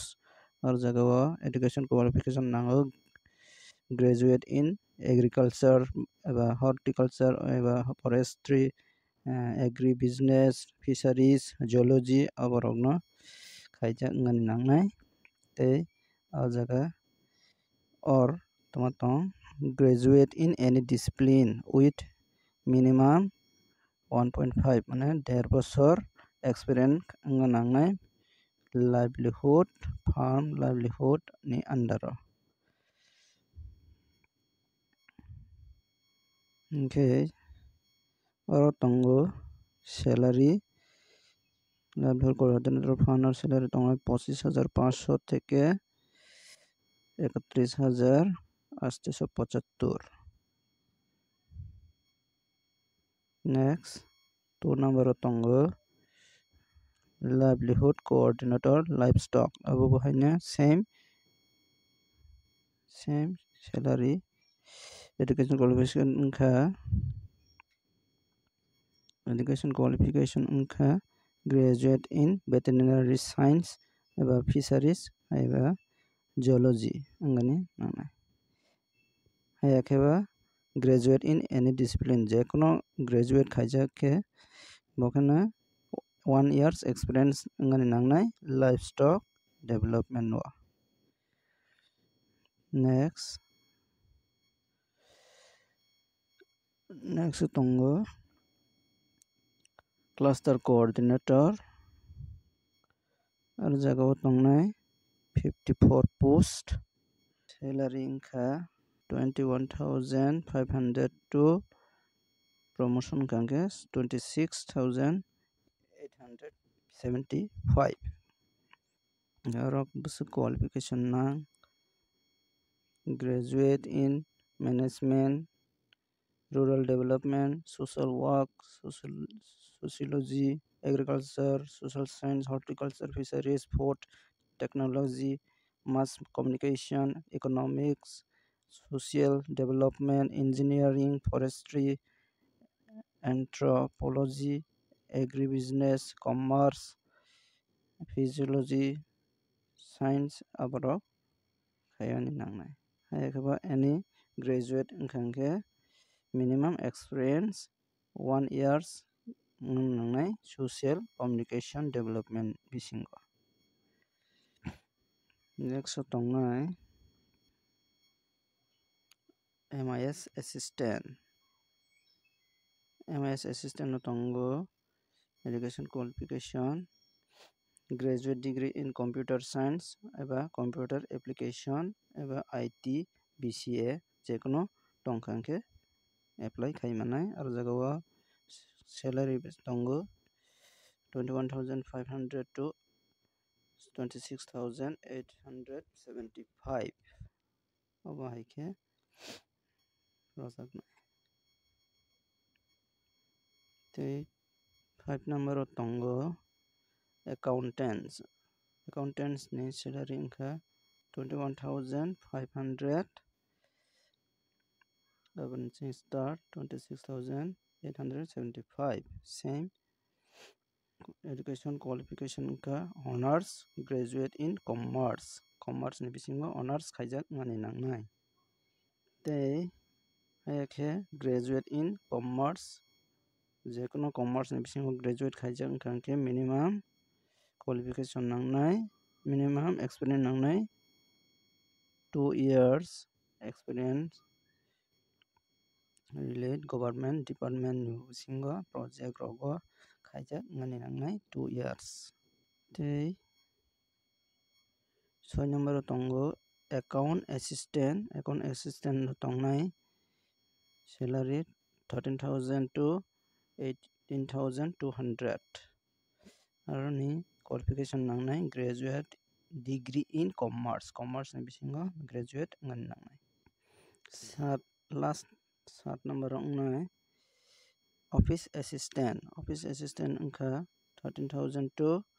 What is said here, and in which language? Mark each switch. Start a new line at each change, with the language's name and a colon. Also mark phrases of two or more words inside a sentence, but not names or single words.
Kok Borok: aro jaga o
English: education qualification
Kok Borok: nango
English: graduate in agriculture
Kok Borok: eba horticulture eba
English: forestry agri business fisheries geology
Kok Borok: aborok no khaijak wngmani nangnai tei o jaga or tongma tong
English: graduate in any discipline with minimum 1.5
Kok Borok: mane 1.5 bochor experience wngma nangnai
English: livelihood farm livelihood
Kok Borok: ni under o hingke oro tongo
English: salary livelihood coordinator farm salary
Kok Borok: tongo 25,500 theke 31,875 next 2 number o tongo
English: livelihood coordinator livestock
Kok Borok: abo bohaina same
English: salary education qualification
Kok Borok: wngkha
English: graduate in veterinary science
Kok Borok: eba fisheries eba geology wngmani nangnai hayakheba
English: graduate in any discipline
Kok Borok: jekono graduate khaijak khe bokhano
English: 1 years experience
Kok Borok: wngmani nangnai
English: livestock development
Kok Borok: o next tongo
English: cluster coordinator
Kok Borok: ar jaga o tongnai 54
English: post salary
Kok Borok: wngkha 21,500 to promotion hingkha 26,875 aro busuk qualification nang
English: graduate in management rural development social work sociology agriculture social science horticulture fisheries food technology mass communication economics social development engineering forestry anthropology agribusiness commerce physiology science
Kok Borok: aborok khaiyani nangnai hayakheba
English: any graduate
Kok Borok: wngkha hingkhe
English: minimum experience 1 years
Kok Borok: nangnai
English: social communication development
Kok Borok: bisingo Next tongnai
English: MIS assistant. MIS assistant
Kok Borok: no tongo
English: education qualification graduate degree in computer science
Kok Borok: एबा
English: computer application
Kok Borok: एबा
English: IT BCA
Kok Borok: जेकुनो टंखांके apply खाइमानाय आरो जागावा salary tongo 21,500 to 26,875 अबा हाइके रजाकनाय ते 5 number tongo accountants ni salary inka
English: 21,500 start 26,875 same education qualification ka honors graduate in commerce
Kok Borok: ni bisingo honors khaijak ngani nangnai tei ayake
English: graduate in commerce
Kok Borok: जेकुनो commerce ni bisingo graduate khaijak wngkha
English: minimum qualification
Kok Borok: nangnai
English: minimum experience
Kok Borok: nangnai
English: 2 years experience relate government department
Kok Borok: ni bisingo project rogo khaijak ngani nangnai
English: 2 years
Kok Borok: tei 6 number tongo
English: account assistant
Kok Borok: no tongnai salary 13,000 to 18,200 aroni qualification nangnai
English: graduate degree in commerce
Kok Borok: ni bisingo graduate ngani nangnai last 7 number ongnai
English: office assistant
Kok Borok: wngkha 13,000 to